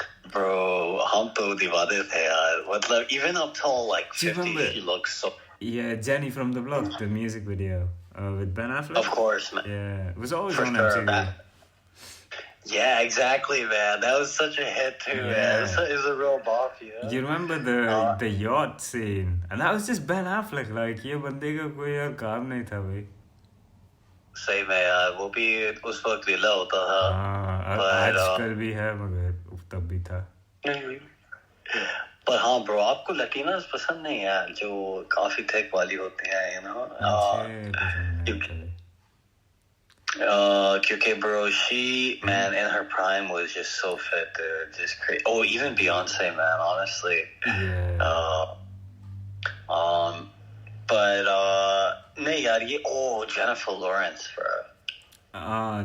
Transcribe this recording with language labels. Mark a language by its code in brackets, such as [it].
[hi] Bro, हम तो दीवाने थे यार. [en] मतलब even up till like 50, she looks so. Yeah, Jenny from the Block, the music video with Ben Affleck. Of course, man. Yeah, it was always on MTV. Yeah, exactly, man. That was such a hit too, man. It was a real bop, you know? You remember the yacht scene? And that was just Ben Affleck. [hi] Like, ये बंदे का कोई यार काम नहीं था भाई. सही में यार, वो भी उस वक्त लीला होता था. आजकल भी है मगर तब भी था. पर हाँ ब्रो आपको लटीनास पसंद नहीं है जो काफी थिक वाली होती हैं [en] you know [hi] मुझे पसंद नहीं कभी. [en] क्योंकि bro she man in her prime was just so fit dude just crazy oh even Beyonce man honestly Yeah. [hi] but नहीं यार ये Jennifer Lawrence bro